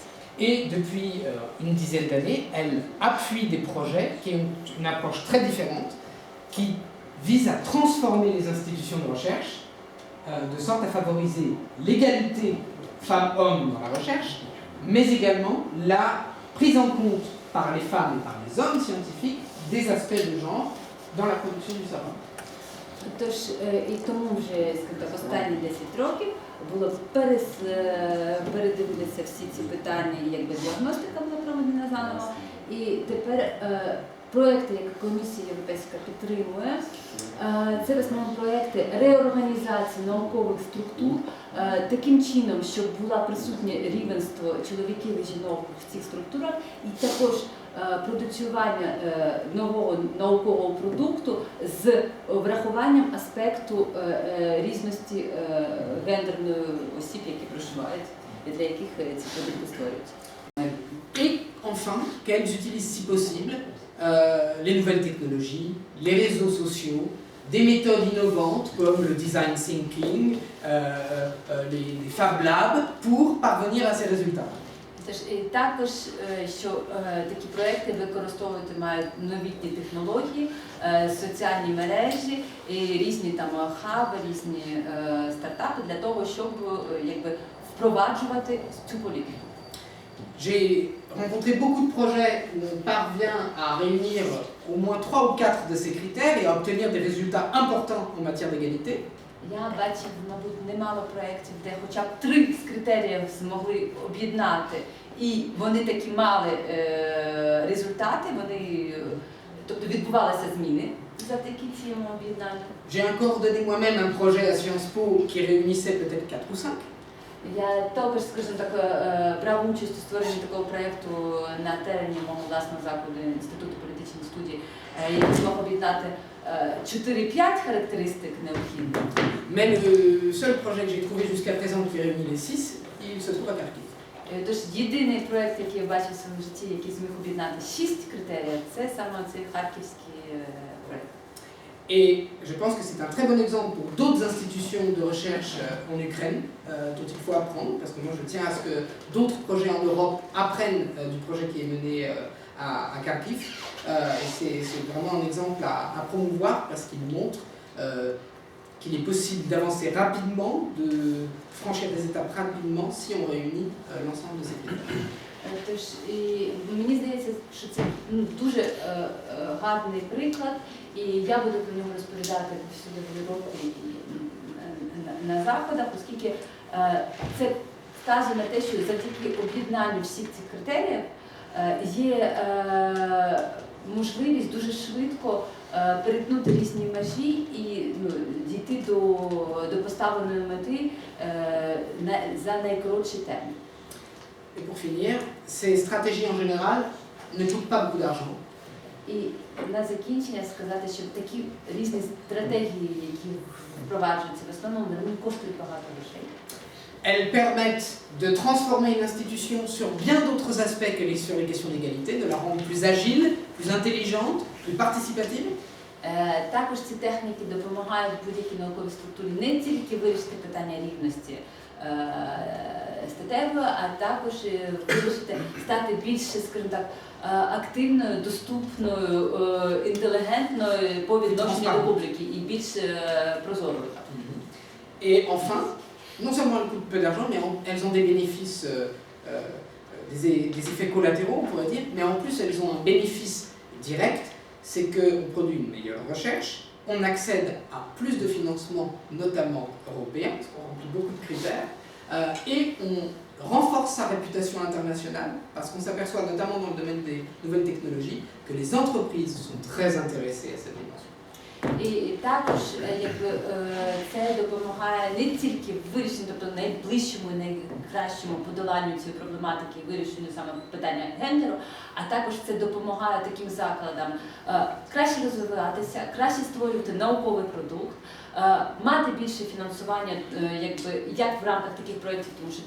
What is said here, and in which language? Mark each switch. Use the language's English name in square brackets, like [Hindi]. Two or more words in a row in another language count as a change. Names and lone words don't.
[French] Et depuis une dizaine d'années, elle appuie des projets qui ont une approche très différente, qui vise à transformer les institutions de recherche de sorte à favoriser l'égalité femmes-hommes dans la recherche, mais également la prise en compte par les femmes et par les hommes scientifiques des aspects de genre dans la production du savoir. [Ukrainian] Тож і тому вже, скажімо так, останні 10 років було передивилися всі ці питання, якби діагностика була проведена заново. І тепер проекти, які Комісія Європейська підтримує, це в основному проекти реорганізації наукових структур таким чином, щоб було присутнє рівенство чоловіків і жінок в цих структурах, і також продуцювання нового наукового продукту з врахуванням аспекту різності гендерної осіб, які проживають, і для яких ці продукти створюються. [French] Et enfin, qu'elles utilisent si possible les nouvelles technologies, les réseaux sociaux, des méthodes innovantes comme le [English] design thinking, [French] les [English] Fab Labs [French] pour parvenir à ces résultats. [Ukrainian] Тож, і також, що такі проекти використовувати мають новітні технології, соціальні мережі, і різні там хаби, різні стартапи для того, щоб якби впроваджувати цю політику. [French] J'ai rencontré beaucoup de projets où on parvient à réunir au moins 3 ou 4 de ces critères et à obtenir des résultats importants en matière d'égalité. [Ukrainian] Я бачив, мабуть, немало проєктів, де хоча б 3 з критеріїв змогли об'єднати, і вони такі мали результати, вони, тобто відбувалися зміни завдяки цьому об'єднанню. [French] J'ai encore coordonné moi-même un projet à Sciences Po qui réunissait peut-être 4 ou 5. [Ukrainian] Я також, скажімо так, брав участь у створенні такого проєкту на терені мого власного закладу Інституту політичних студій, який змог об'єднати 4-5 характеристик необхідних. [French] Mais le seul projet que j'ai trouvé jusqu'à présent qui réunit les 6, il se trouve à Kharkiv. [Ukrainian] Тож єдиний проєкт, який я бачив в своєму житті, який зміг об'єднати 6 критеріїв, це саме цей харківський проєкт. [French] Et je pense que c'est un très bon exemple pour d'autres institutions de recherche en Ukraine dont il faut apprendre, parce que moi je tiens à ce que d'autres projets en Europe apprennent du projet qui est mené à Kharkiv. Et c'est vraiment un exemple à promouvoir parce qu'il montre qu'il est possible d'avancer rapidement, de franchir des étapes rapidement si on réunit l'ensemble de ces critères. [Ukrainian] Тож, і мені здається, що це дуже гарний приклад, і я буду про нього розповідати всюди в Європі і на заходах, оскільки це вказує на те, що завдяки об'єднанню всіх цих критеріїв є можливість дуже швидко перетнути різні межі і дійти до поставленої мети за найкоротший термін. [French] Et pour finir, ces stratégies en général ne coûtent pas beaucoup d'argent. [Ukrainian] І на закінчення сказати, що такі різні стратегії, які впроваджуються, в основному вони коштують багато грошей. [French] Elles permettent de transformer une institution sur bien d'autres aspects que sur les questions d'égalité, de la rendre plus agile, plus intelligente, plus participative. [Ukrainian] Також ці техніки допомагають будь-якій науковій структурі не тільки вирішити питання рівності статевої, а також вирішити, стати більше, скажімо так, активною, доступною, інтелігентною по відношенню до публіки і більш прозорою. [French] Et enfin, non seulement elles coûtent peu d'argent, mais elles ont des bénéfices, des effets collatéraux, on pourrait dire, mais en plus elles ont un bénéfice direct, c'est qu'on produit une meilleure recherche, on accède à plus de financement, notamment européen, parce qu'on remplit beaucoup de critères, et on renforce sa réputation internationale, parce qu'on s'aperçoit notamment dans le domaine des nouvelles technologies que les entreprises sont très intéressées à cette dimension. [Ukrainian] І також це допомагає не тільки в вирішенні, тобто найближчому і найкращому подоланню цієї проблематики, вирішенню саме питання гендеру, а також це допомагає таким закладам краще розвиватися, краще створювати науковий продукт, мати більше фінансування як в рамках таких проєктів, тому що для